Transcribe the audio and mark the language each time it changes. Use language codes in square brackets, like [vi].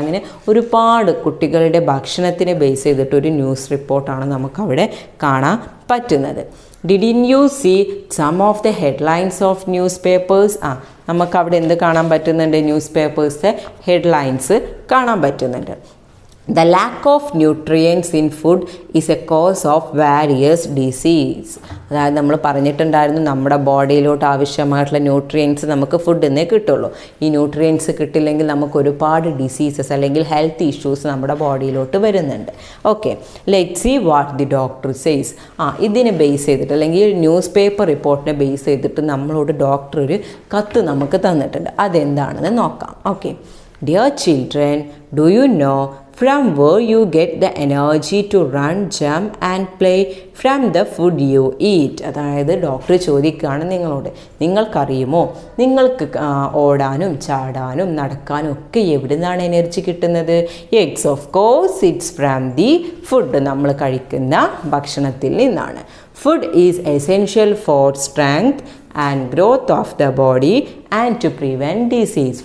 [ml] അങ്ങനെ ഒരുപാട് കുട്ടികളുടെ ഭക്ഷണത്തിനെ ബേസ് ചെയ്തിട്ട് ഒരു ന്യൂസ് റിപ്പോർട്ടാണ് നമുക്കവിടെ കാണാൻ പറ്റുന്നത്. [en] Didn't you see some of the headlines of newspapers? [ml] നമുക്കവിടെ എന്ത് കാണാൻ പറ്റുന്നുണ്ട്? ന്യൂസ് പേപ്പേഴ്സിൻ്റെ ഹെഡ്ലൈൻസ് കാണാൻ പറ്റുന്നുണ്ട്. [en] The lack of nutrients in food is a cause of various disease. [ml] അതായത് നമ്മൾ പറഞ്ഞിട്ടുണ്ടായിരുന്നു നമ്മുടെ ബോഡിയിലോട്ട് ആവശ്യമായിട്ടുള്ള ന്യൂട്രിയൻസ് നമുക്ക് ഫുഡിൽ നിന്നേ കിട്ടുള്ളൂ. ഈ ന്യൂട്രിയൻസ് കിട്ടില്ലെങ്കിൽ നമുക്ക് ഒരുപാട് ഡിസീസസ് അല്ലെങ്കിൽ ഹെൽത്ത് ഇഷ്യൂസ് നമ്മുടെ ബോഡിയിലോട്ട് വരുന്നുണ്ട്. Okay, [en] Let see what the doctor says. [ml] ഇതിനെ ബേസ് ചെയ്തിട്ട് അല്ലെങ്കിൽ ന്യൂസ് പേപ്പർ റിപ്പോർട്ടിനെ ബേസ് ചെയ്തിട്ട് നമ്മളോട് ഡോക്ടർ ഒരു കത്ത് നമുക്ക് തന്നിട്ടുണ്ട്. അതെന്താണെന്ന് നോക്കാം. [en] Okay, dear children, do you know from where you get the energy to run, jump and play? From the food you eat. [ml] അതായത് ഡോക്ടർ ചോദിക്കുകയാണ് നിങ്ങളോട്, നിങ്ങൾക്കറിയുമോ നിങ്ങൾക്ക് ഓടാനും ചാടാനും നടക്കാനും ഒക്കെ എവിടെ നിന്നാണ് എനർജി കിട്ടുന്നത്? [en] Yes, of course it's from the food. [ml] നമ്മൾ കഴിക്കുന്ന ഭക്ഷണത്തിൽ നിന്നാണ്. [en] Food is essential for strength and growth of the body and to prevent disease.